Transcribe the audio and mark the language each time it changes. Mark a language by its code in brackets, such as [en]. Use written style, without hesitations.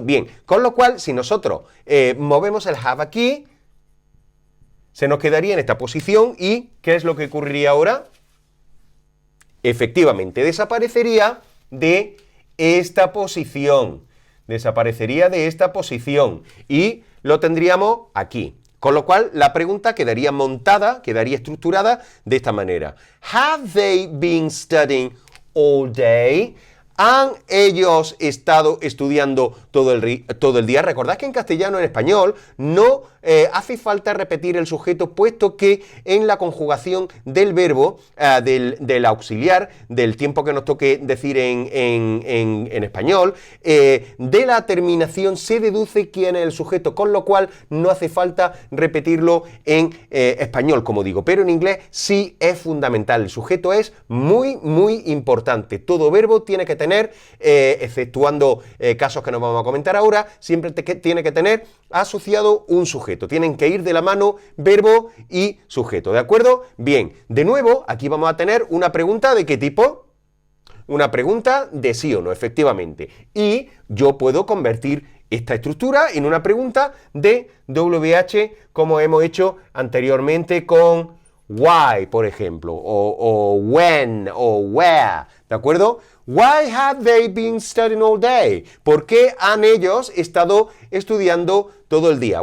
[es] Bien, con lo cual, si nosotros movemos el have aquí, se nos quedaría en esta posición y ¿qué es lo que ocurriría ahora? Efectivamente, desaparecería de esta posición. Desaparecería de esta posición y lo tendríamos aquí. Con lo cual, la pregunta quedaría montada, quedaría estructurada de esta manera. [en] Have they been studying all day? [es] ¿Han ellos estado estudiando todo el día? Recordad que en castellano y en español no hace falta repetir el sujeto, puesto que en la conjugación del verbo, del auxiliar, del tiempo que nos toque decir en español, de la terminación se deduce quién es el sujeto, con lo cual no hace falta repetirlo en español, como digo, pero en inglés sí es fundamental. El sujeto es muy, muy importante. Todo verbo tiene que tener, exceptuando casos que nos vamos a comentar ahora, siempre tiene que tener asociado un sujeto. Tienen que ir de la mano verbo y sujeto, ¿de acuerdo? Bien, de nuevo, aquí vamos a tener una pregunta ¿de qué tipo? Una pregunta de sí o no, efectivamente. Y yo puedo convertir esta estructura en una pregunta de WH, como hemos hecho anteriormente con why, por ejemplo, o when, o where, ¿de acuerdo? [en] Why have they been studying all day? [es] ¿Por qué han ellos estado estudiando todo el día?